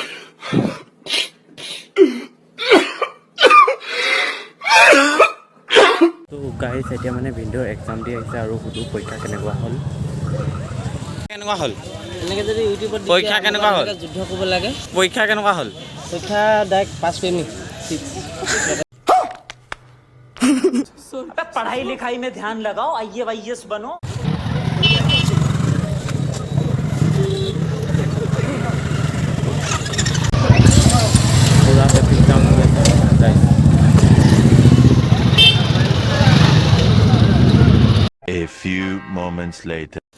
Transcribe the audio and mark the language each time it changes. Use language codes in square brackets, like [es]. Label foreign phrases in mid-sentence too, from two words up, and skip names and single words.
[as] তো গাইছ এতিয়া মানে ভিনদেউ এক্সাম দি আহিছে আৰু সুধো পৰীক্ষা কেনেকুৱা হ'ল এনেকৈ যদি ইউটিউবত পৰীক্ষা কেনেকুৱা হ'ল যুদ্ধ কৰিব লাগে পৰীক্ষা কেনেকুৱা হ'ল পৰীক্ষা [en] direct pass [as] কৰিম [hi] पढ़ाई लिखाई में ध्यान लगाओ आईएएस बनो पूरा [en] traffic jam [hi] हो गया गाइस [en] A few moments later.